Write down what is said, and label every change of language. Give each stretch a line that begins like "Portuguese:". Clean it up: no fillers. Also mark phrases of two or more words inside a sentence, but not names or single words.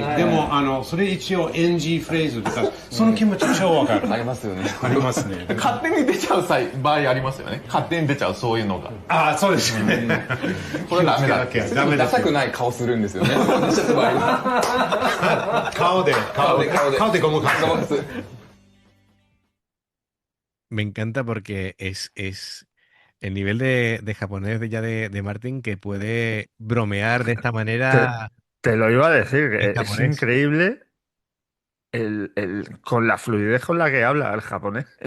Japanese: でもそれ一応 NG フレーズとかその気持ち超わかる。ありますよね。ありますね。勝手に出ちゃう場合ありますよね。勝手に出ちゃうそういうのが。ああそうですよね。これダメだ。ダメですよ。ダサくない顔するんですよね。ちょっと場合顔でごまかす。
Spanish: Me encanta porque es el nivel de japonés de Martin que puede bromear de esta Te, manera te lo iba a decir, en que es japonés. increíble con la fluidez con la que habla el japonés.